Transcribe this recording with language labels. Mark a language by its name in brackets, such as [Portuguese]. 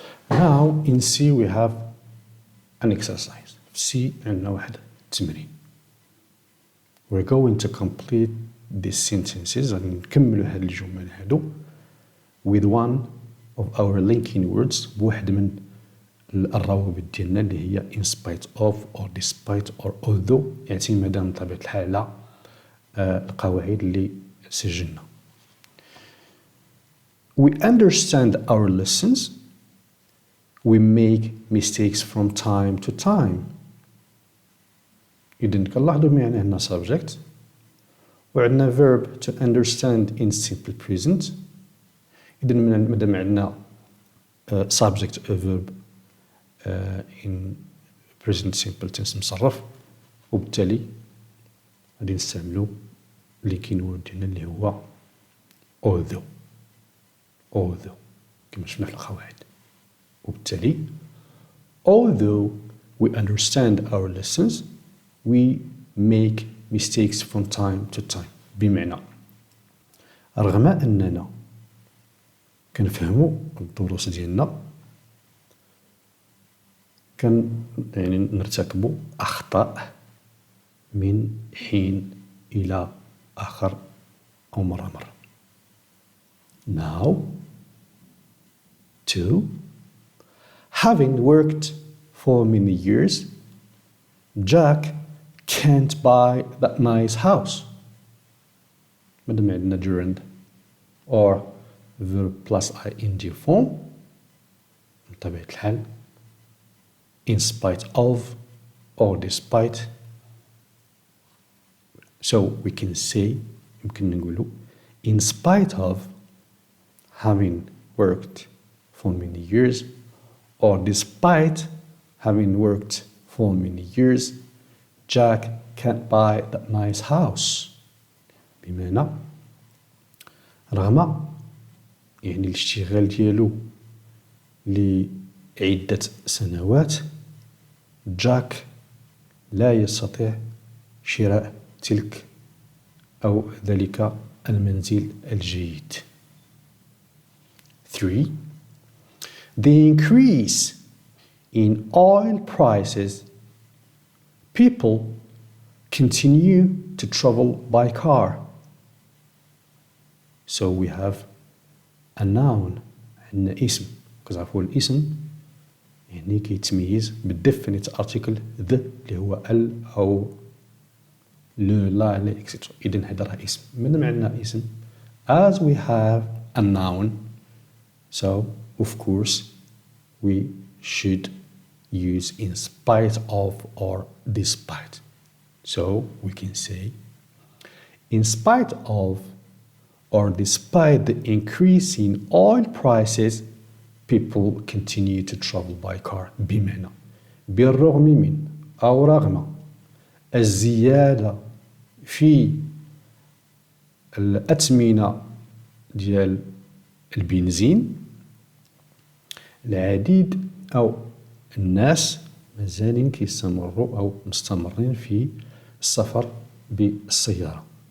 [English] Now in C we have an exercise. [Arabic] C عندنا واحد التمرين. [English] We're going to complete these sentences. [Arabic] غادي نكملوا هاد الجمل هادو [English] with one of our linking words [Arabic] بواحد من الروابط ديالنا اللي هي [English] in spite of or despite or although [Arabic] اعتمادا بطبيعة الحال على القواعد اللي سجلنا. [English] We understand our lessons. We make mistakes from time to time. [Arabic] إذن كنلاحظوا معنا هنا subject وعندنا [English] verb to understand in simple present. [Arabic] إذن مادام عندنا [English] subject a verb in present simple tense [Arabic] مصرف، وبالتالي غادي نستعملوا linking word ديالنا اللي هو although كما شفنا في القواعد. وبالتالي [English] although we understand our lessons we make mistakes from time to time. [Arabic] بمعنى رغم أننا كنفهموا الدروس ديالنا يعني نرتكبوا أخطاء من حين إلى آخر أو مرة. [English] Now two, having worked for many years, Jack can't buy that nice house. [Arabic] مادام عندنا [English] gerund or verb plus ing form [Arabic] بطبيعة الحال [English] in spite of or despite. So we can say [Arabic] يمكن نقولوا [English] in spite of having worked for many years or despite having worked for many years Jack can't buy that nice house. [Arabic] بمعنى رغم يعني الاشتغال ديالو لعدة سنوات جاك لا يستطيع شراء تلك أو ذلك المنزل الجيد. 3. [English] The increase in oil prices, people continue to travel by car. So we have a noun [Arabic] عندنا اسم، كتعرفوا الاسم يعني كيتميز بال [English] definite article the [Arabic] اللي هو ال أو [French] le la le etc. [Arabic] إذن هذا راه اسم. مادام عندنا اسم [English] as we have a noun, so of course we should use in spite of or despite. So we can say in spite of or despite the increase in oil prices, people continue to travel by car. [Arabic] بمعنى بالرغم من أو رغم الزيادة في الأثمنة ديال البنزين، العديد أو الناس مازالين كيستمروا أو مستمرين في السفر بالسيارة.